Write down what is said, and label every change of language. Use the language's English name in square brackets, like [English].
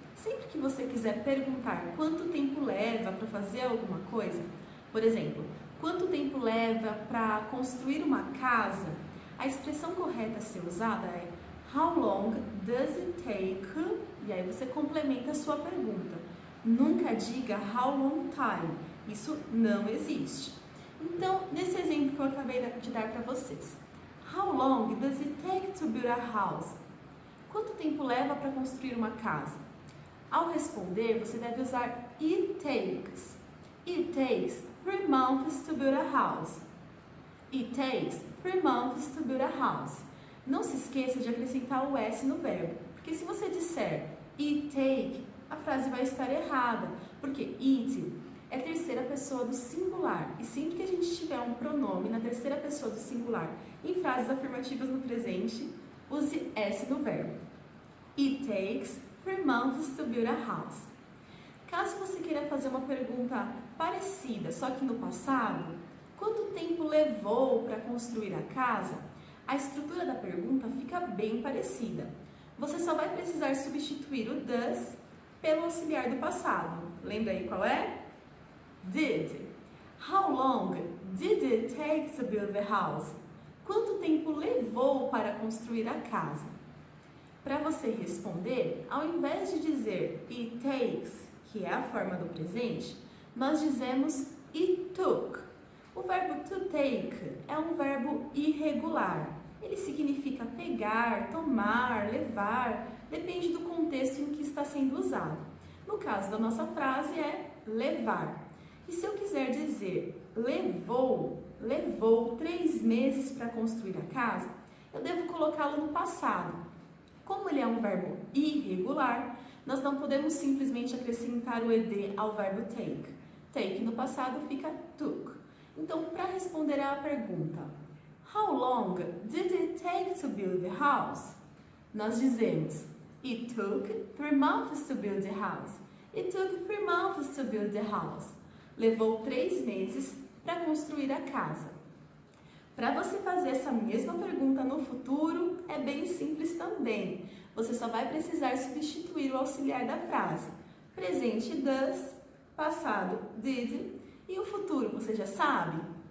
[Portuguese] Sempre que você quiser perguntar quanto tempo leva para fazer alguma coisa, por exemplo, quanto tempo leva para construir uma casa, a expressão correta a ser usada é [English] How long does it take? [Portuguese] E aí você complementa a sua pergunta. Nunca diga [English] how long time. [Portuguese] Isso não existe. Então, nesse exemplo que eu acabei de dar para vocês. [English] How long does it take to build a house? [Portuguese] Quanto tempo leva para construir uma casa? Ao responder, você deve usar [English] it takes. It takes 3 months to build a house. It takes 3 months to build a house. [Portuguese] Não se esqueça de acrescentar o S no verbo, porque se você disser [English] it take, [Portuguese] a frase vai estar errada, porque it é terceira pessoa do singular, e sempre que a gente tiver um pronome na terceira pessoa do singular em frases afirmativas no presente, use S no verbo. [English] It takes 3 months to build a house. [Portuguese] Caso você queira fazer uma pergunta parecida, só que no passado, quanto tempo levou para construir a casa? A estrutura da pergunta fica bem parecida. Você só vai precisar substituir o does pelo auxiliar do passado. Lembra aí qual é? Did. [English] How long did it take to build the house? [Portuguese] Quanto tempo levou para construir a casa? Para você responder, ao invés de dizer [English] it takes, [Portuguese] que é a forma do presente, nós dizemos [English] it took. [Portuguese] O verbo to take é um verbo irregular. Ele significa pegar, tomar, levar, depende do contexto em que está sendo usado. No caso da nossa frase é levar. E se eu quiser dizer levou 3 meses para construir a casa, eu devo colocá-lo no passado. Como ele é um verbo irregular, nós não podemos simplesmente acrescentar o ed ao verbo take. Take no passado fica took. Então, para responder à pergunta, [English] how long did it take to build the house? [Portuguese] Nós dizemos, [English] it took 3 months to build the house. It took 3 months to build the house. [Portuguese] Levou 3 meses para construir a casa. Para você fazer essa mesma pergunta no futuro, é bem simples também. Você só vai precisar substituir o auxiliar da frase. Presente does, passado did e o futuro, você já sabe?